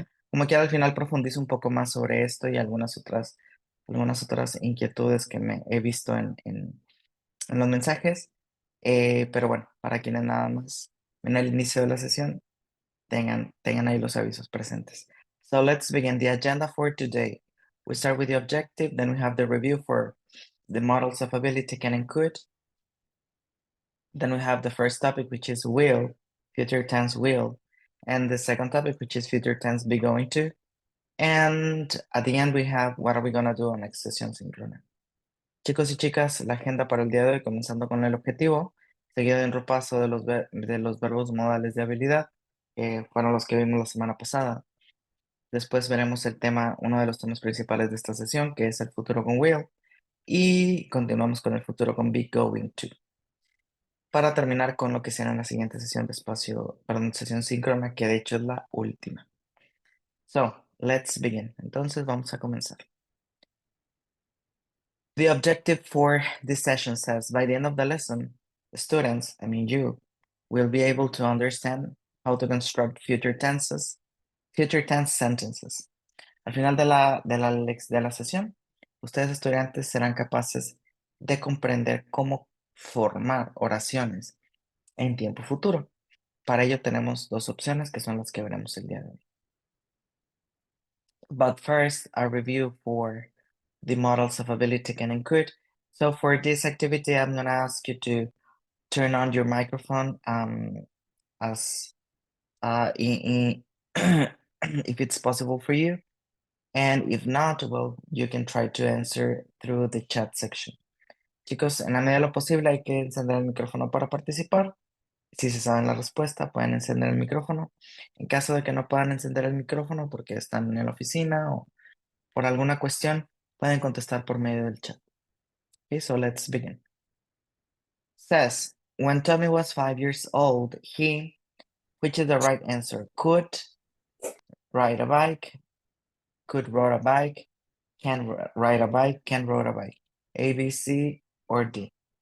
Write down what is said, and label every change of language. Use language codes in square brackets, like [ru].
[es] Como quiera, al final profundizo un poco más sobre esto y algunas otras inquietudes que me he visto en los mensajes. Pero bueno, para quienes nada más en el inicio de la sesión tengan ahí los avisos presentes. [en] So let's begin the agenda for today. We start with the objective, then we have the review for the models of ability can and could. Then we have the first topic, which is will, future tense will, and the second topic, which is future tense be going to. And at the end, we have what are we going to do on next [es] sesión síncrona. Chicos y chicas, la agenda para el día de hoy, comenzando con el objetivo, seguido de un repaso de los verbos modales de habilidad, que fueron los que vimos la semana pasada. Después veremos el tema, uno de los temas principales de esta sesión, que es el futuro con will. Y continuamos con el futuro con be going to, para terminar con lo que será la siguiente sesión de sesión síncrona, que de hecho es la última. [en] So, let's begin. [es] Entonces vamos a comenzar. [en] The objective for this session says, by the end of the lesson, the students, I mean you, will be able to understand how to construct future tense sentences. [es] Al final de la sesión, ustedes estudiantes serán capaces de comprender cómo formar oraciones en tiempo futuro. Para ello tenemos dos opciones que son las que veremos el día de hoy. [en] But first, a review for the models of ability can and could. So for this activity, I'm going to ask you to turn on your microphone as if it's possible for you. And if not, well, you can try to answer through the chat section. [es] Chicos, en la medida de lo posible hay que encender el micrófono para participar. Si se saben la respuesta, pueden encender el micrófono. En caso de que no puedan encender el micrófono porque están en la oficina o por alguna cuestión, pueden contestar por medio del chat. [en] Okay, so let's begin. Says, when Tommy was 5 years old, which is the right answer? Could ride a bike, could ride a bike, can ride a bike, can ride a bike. A, B, C, or D?